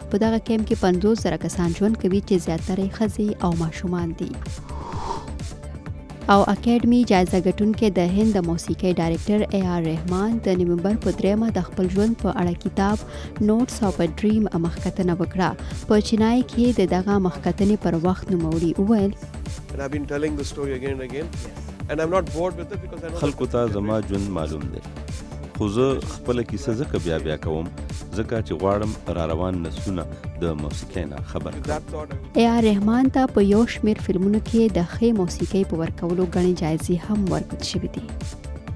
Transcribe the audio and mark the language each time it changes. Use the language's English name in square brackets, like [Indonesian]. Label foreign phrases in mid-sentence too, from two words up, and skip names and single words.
[Pashto] په دغه کیمپ کې 50,000 کسان ژوند کوي چې زیاتره یې ښځې او ماشومان دي. او اکیډمي جایزه ګټونکي د هند د موسیقۍ ډایرکټر اے آر رحمان د نومبر په 3 د خپل ژوند په اړه کتاب نوټس آف ا ډریم مخکتنه وکړه. په چینای کې د دغه مخکتنې پر وخت نوموړي وویل [English] And I've been telling the story again and again. And I'm not bored with it because I know [Pashto] خلکو ته زما ژوند معلوم دی. خو زه خپله کیسه ځکه بیا کوم ځکه چې غواړم را روان نسلونه د موسیقۍ نه خبر کړم. اے آر رحمان ته په یو شمېر فلمونو کې د ښې موسیقۍ په ورکولو ګڼې جایزې هم ورکړل شوې دي.